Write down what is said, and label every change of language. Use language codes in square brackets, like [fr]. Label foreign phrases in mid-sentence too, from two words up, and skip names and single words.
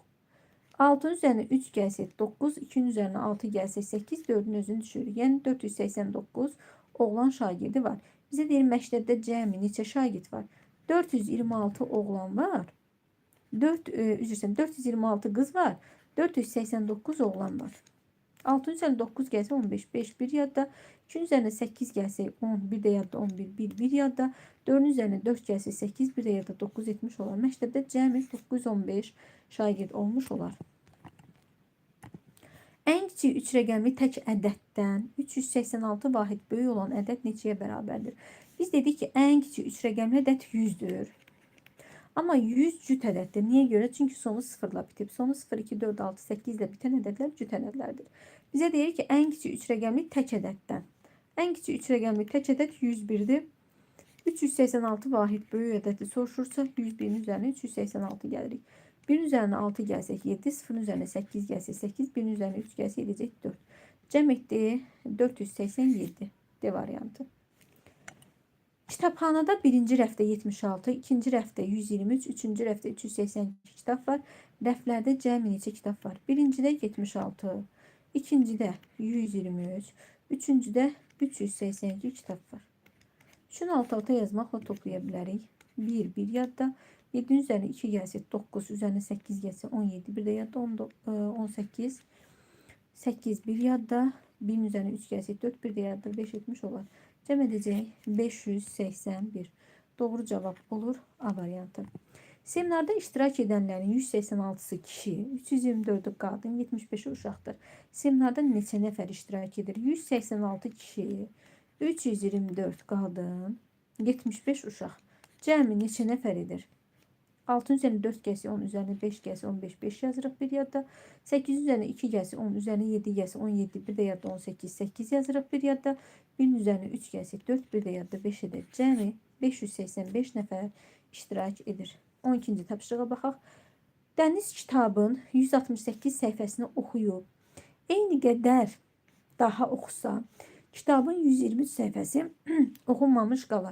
[az] 6'nın üzərinə 3 gəlsək 9, 2'nin üzərinə 6 gəlsək 8, 4'ün özünü düşürük. Yəni 489 oğlan şagirdi var. Bizə deyir, məktəbdə cəmi neçə şagird var? 426 oğlan var. 426 qız var. 489 oğlan var. [tr] 6 üzerine 9 gelse 15, 5 bir yadda. 2 üzerine 8 gelse 10, bir de yadda 11, bir yadda. 4 üzerine 4 gelse 8, bir de yadda 9 etmiş olar. [az] Məktəbdə cəmi 915 şagird olmuş olar. En kiçik 3 rəqəmli tək ədəddən 386 vahid böyük olan ədəd neçəyə bərabərdir? Biz dedik ki, en kiçik 3 rəqəmli ədəd 100'dür. Ama 100 cüt ədəddir. Niyə görə? Çünki sonu 0 ilə bitib. Sonu 0, 2, 4, 6, 8 ilə bitən ədədlər cüt ədədlərdir. Bizə deyir ki, en kiçik 3 rəqəmli tək ədəddən. En kiçik 3 rəqəmli tək ədəd 101'dir. 386 vahid böyük ədədi soruşursa 101'in üzərinə 386 gəlirik. [tr] 1'in üzerine 6 gelsek 7, 0'ın üzerine 8 gelse 8, 1'in üzerine 3 gelse edecek 4. Cem ettiği 487 D variantı. [az] Kitabxanada birinci rəfdə 76, ikinci rəfdə 123, üçüncü rəfdə 382 kitab var. Rəflərdə cəmi neçə kitab var? Birincidə 76, ikincidə 123, üçüncüdə 382 kitab var. Şunu alt-alta yazmaqla toplaya bilərik. 1, 1 yadda. [tr] 7'nin üzerine 2 gelse 9, üzerine 8 gelse 17, bir de yadda 18, 8 bir yadda, 1'in üzerine 3 gelse 4, bir de yadda 5 etmiş olar. Cem edeceği 581. Doğru cevap olur A variantı. [az] Seminarda iştirak edenlerin 186'sı kişi, 324'ü qadın, 75'i uşaqdır. Seminarda neçə nəfər iştirak edir? 186 kişi, 324 qadın, 75 uşaq. Cəmi neçə nəfər edir? [tr] 6 üzerine 4 gelse 10, üzerine 5 gelse 15, 5 yazırıq bir yadda. 8 üzerine 2 gelse 10, üzerine 7 gelse 17, bir de yadda 18, 8 yazırıq bir yadda. 1'in üzerine 3 gelse 4, bir de yadda 5 edir. [az] Cəmi 585 nəfər iştirak edir. 12-ci tapşırığa baxaq. Dəniz kitabın 168 səhifəsini oxuyub, eyni qədər daha oxusa, kitabın 123 səhifəsi oxunmamış qalar.